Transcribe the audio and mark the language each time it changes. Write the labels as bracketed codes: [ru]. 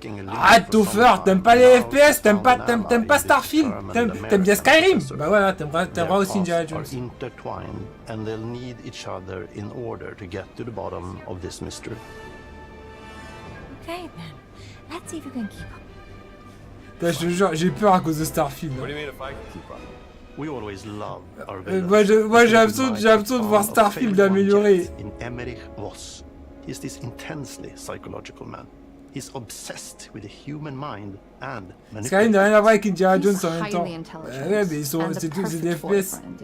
[fr] Ah Topher, t'aimes pas les FPS, t'aimes pas Starfield, t'aimes bien Skyrim. Bah voilà, t'aimeras aussi Indiana Jones. [en] And they'll need each other in order to get to the bottom of this mystery. Okay then, let's see if you can keep up. [fr] Je te jure, j'ai peur à cause de Starfield. [en] What do you mean if I can keep up? We always love our [fr] moi j'ai l'impression de voir Starfield améliorer. [en] In Emmerich Voss, he's this intensely psychological man. He's obsessed with the human mind and [fr] Skyrim n'a rien à voir avec Indiana Jones en même temps. Ouais, mais c'est tous des FPS.